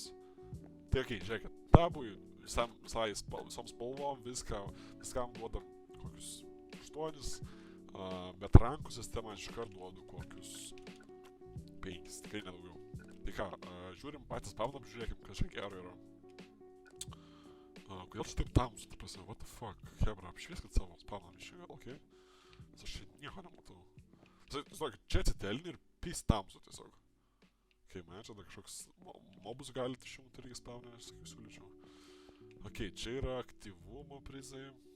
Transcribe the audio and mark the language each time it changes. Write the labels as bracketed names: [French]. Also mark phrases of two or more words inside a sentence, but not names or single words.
[Lithuanian] Tai žiūrėkit, tabui visom spalvom, viskam duodam kokius 8, bet rankų sistemą aš iškart duodu kokius 5, tikrai nedaugiau. Tai ką, žiūrim patys pavadam, žiūrėkim, kas čia gero yra. Kodėl čia taip tamsu, tai prasme, [English] what the fuck, [Lithuanian] hebra, apšvieskit savo spavnam iš čia gal, Nes aš čia nieko nematau. Čia atsitelni ir pys tamsu tiesiog. Man čia dar kažkoks mobus galite išjungti irgi spavnę, aš sakai siūlyčiau. Čia yra aktyvumo prizai.